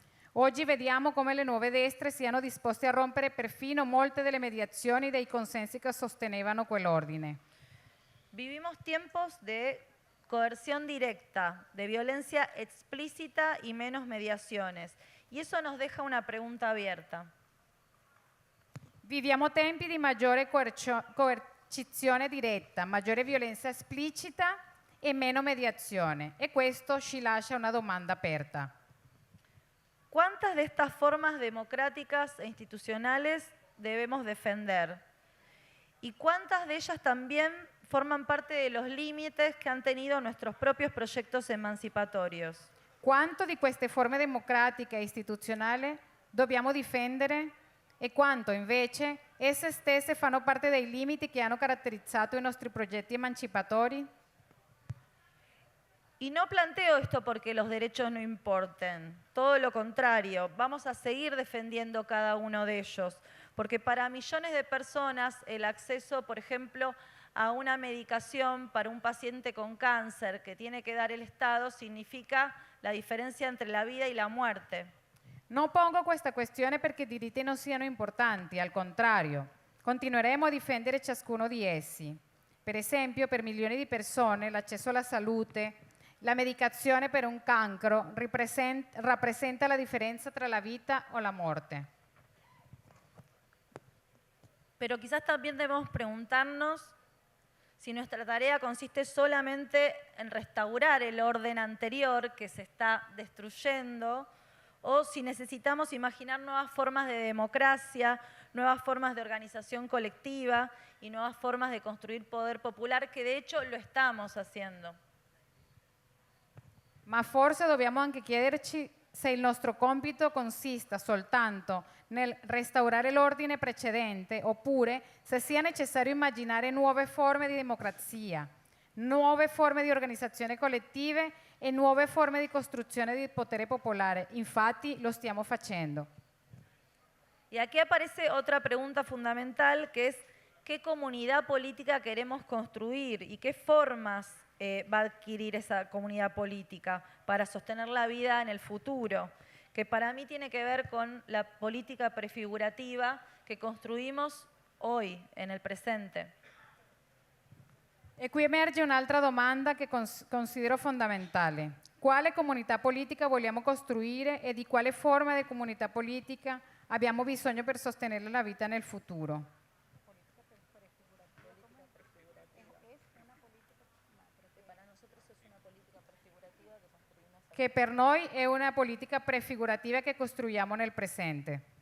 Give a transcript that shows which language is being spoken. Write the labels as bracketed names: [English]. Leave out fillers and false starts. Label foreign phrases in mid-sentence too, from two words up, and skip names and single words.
[Italian] Oggi vediamo come le nuove destre siano disposte a rompere perfino molte delle mediazioni dei consensi che sostenevano quell'ordine. [Spanish] Vivimos tiempos de coerción directa, de violencia explícita y menos mediaciones. Y eso nos deja una pregunta abierta. [Italian] Viviamo tempi di maggiore coercizione diretta, maggiore violenza esplicita e meno mediazione. E questo ci lascia una domanda aperta. [Spanish] ¿Cuántas de estas formas democráticas e institucionales debemos defender? ¿Y cuántas de ellas también forman parte de los límites che han tenido nuestros propios proyectos emancipatorios? [Italian] Quanto di queste forme democratiche e istituzionali dobbiamo difendere e quanto invece esse stesse fanno parte dei limiti che hanno caratterizzato i nostri progetti emancipatori? [Spanish] Y no planteo esto porque los derechos no importen, todo lo contrario, vamos a seguir defendiendo cada uno de ellos, porque para millones de personas el acceso, por ejemplo, a una medicación para un paciente con cáncer que tiene que dar el Estado significa la differenza entre la vida y la muerte. [Italian] Non pongo questa questione perché i diritti non siano importanti, al contrario, continueremo a difendere ciascuno di essi. Per esempio, per milioni di persone l'accesso alla salute, la medicazione per un cancro rappresenta la differenza tra la vita o la muerte. [Spanish] Pero quizás también debemos preguntarnos si nuestra tarea consiste solamente en restaurar el orden anterior que se está destruyendo, o si necesitamos imaginar nuevas formas de democracia, nuevas formas de organización colectiva y nuevas formas de construir poder popular, che de hecho lo estamos haciendo. [Italian] Ma forse dobbiamo anche chiederci se il nostro compito consista soltanto nel restaurare l'ordine precedente oppure se sia necessario immaginare nuove forme di democrazia, nuove forme di organizzazione collettive e nuove forme di costruzione di potere popolare. Infatti lo stiamo facendo. [Spanish] Y aquí aparece otra pregunta fundamental, que es ¿qué comunidad política queremos construir y qué formas va a adquirir esa comunidad política para sostener la vida en el futuro? Que para mí tiene que ver con la política prefigurativa que construimos hoy, en el presente. [Italian] E qui emerge un'altra domanda che considero fondamentale. Quale comunità politica vogliamo costruire e di quale forma di comunità politica abbiamo bisogno per sostenere la vita nel futuro? Che per noi è una politica prefigurativa che costruiamo nel presente.